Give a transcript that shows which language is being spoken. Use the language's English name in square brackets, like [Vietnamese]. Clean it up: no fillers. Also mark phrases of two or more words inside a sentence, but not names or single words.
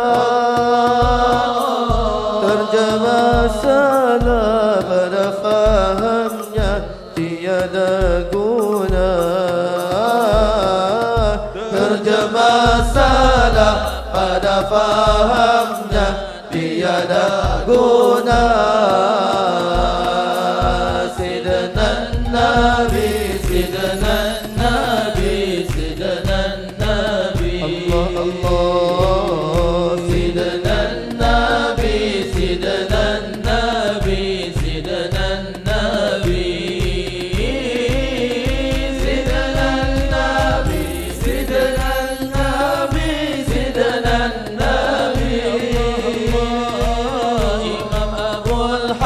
[Malay] Terjemah salah pada fahamnya tiada guna. Terjemah salah pada fahamnya tiada guna. [Arabic] سيدنا نبي سيدنا نبي سيدنا نبي الله الله. سيدنا نبي سيدنا نبي سيدنا نبي سيدنا نبي سيدنا نبي سيدنا نبي. Imam Abul